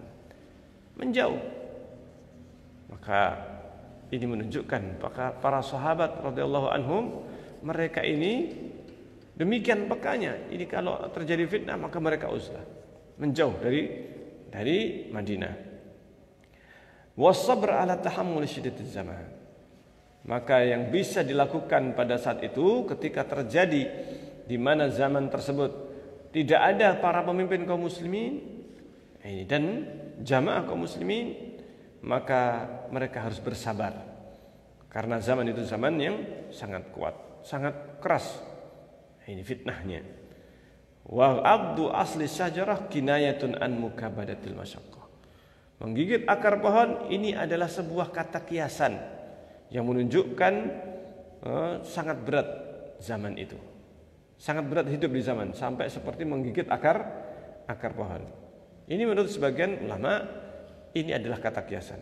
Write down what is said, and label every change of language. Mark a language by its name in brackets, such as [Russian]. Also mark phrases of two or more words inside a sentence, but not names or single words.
[Indonesian] Menjauh. Maka ini menunjukkan para sahabat [Arabic] رضي الله عنهم, [Indonesian] mereka ini demikian pekanya. Ini kalau terjadi fitnah maka mereka uzlah, menjauh dari Madinah. [Arabic] والصبر على تحمل شدة الزمان. [Indonesian] Maka yang bisa dilakukan pada saat itu ketika terjadi di mana zaman tersebut tidak ada para pemimpin kaum muslimin dan jamaah kaum muslimin, maka mereka harus bersabar. Karena zaman itu zaman yang sangat kuat, sangat keras. Ini fitnahnya. [Arabic] وعض أصل شجرة كناية عن مكابدة المشقة. [Indonesian] Menggigit akar pohon ini adalah sebuah kata kiasan yang menunjukkan sangat berat zaman itu. Sangat berat hidup di zaman sampai seperti menggigit akar pohon. Ini menurut sebagian ulama ini adalah kata kiasan.